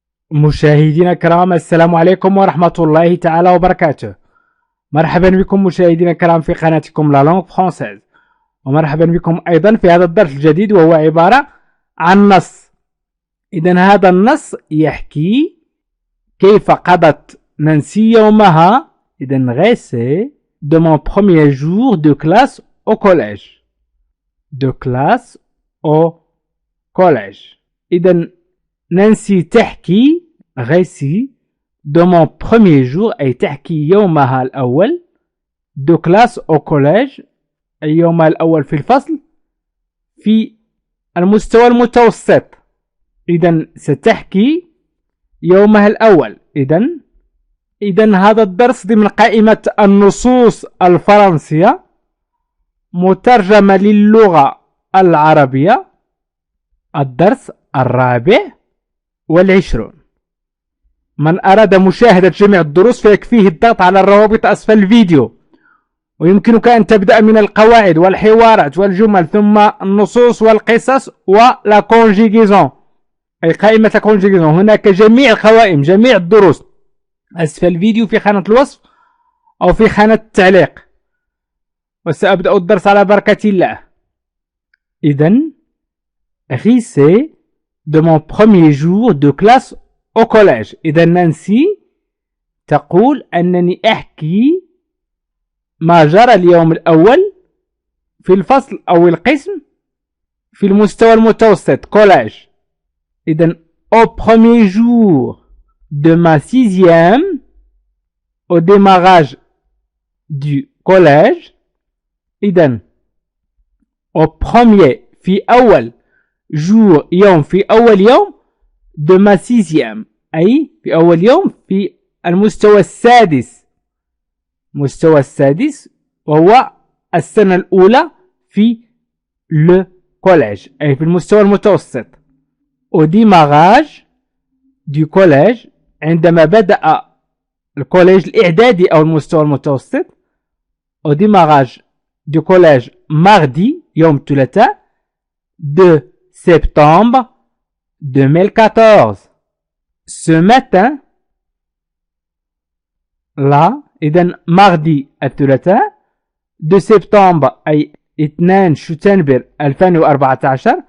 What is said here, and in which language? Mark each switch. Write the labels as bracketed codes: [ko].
[ar] مشاهدينا الكرام، السلام عليكم ورحمة الله تعالى وبركاته. مرحبا بكم مشاهدينا الكرام في قناتكم لا لونغ فرونسيز، ومرحبا بكم أيضا في هذا الدرس الجديد وهو عبارة عن نص. إذن هذا النص يحكي كيف قضت نانسي يومها. إذن غيسي [fr] de mon premier jour de classe au collège. De classe au collège. [ar] إذن نانسي تحكي غيسي [fr] de mon premier jour [ar] أي تحكي يومها الأول [fr] de classe au collège [ar] أي يومها الأول في الفصل في المستوى المتوسط. إذن ستحكي يومها الأول. إذن هذا الدرس ضمن قائمة النصوص الفرنسية مترجمة للغة العربية، الدرس 24. من أراد مشاهدة جميع الدروس فيكفيه الضغط على الروابط أسفل الفيديو، ويمكنك أن تبدأ من القواعد والحوارات والجمل ثم النصوص والقصص ولا كونجيغيزون أي قائمة كونجيغيزون. هناك جميع القوائم جميع الدروس أسفل الفيديو في خانة الوصف أو في خانة التعليق. وسأبدأ الدرس على بركة الله. إذن غيسي [fr] de mon premier jour de classe au collège. [ar] إذن نانسي تقول أنني أحكي ما جرى اليوم الأول في الفصل أو القسم في المستوى المتوسط collège. إذن [fr] au premier jour de ma 6e, au démarrage du collège. [ar] إذن [fr] au premier [ar] في أول jour يوم في أول يوم [fr] de ma 6e [ar] أي في أول يوم في المستوى السادس، مستوى السادس وهو السنة الأولى في [fr] le collège [ar] أي في المستوى المتوسط. [fr] au démarrage du collège [ar] عندما بدأ الكوليج الإعدادي أو المستوى المتوسط. [fr] au démarrage du collège mardi [ar] يوم الثلاثاء [fr] 2 septembre 2014. ce matin là إذن mardi [ar] الثلاثاء [fr] 2 septembre [ar] أي 2 شتنبر 2014.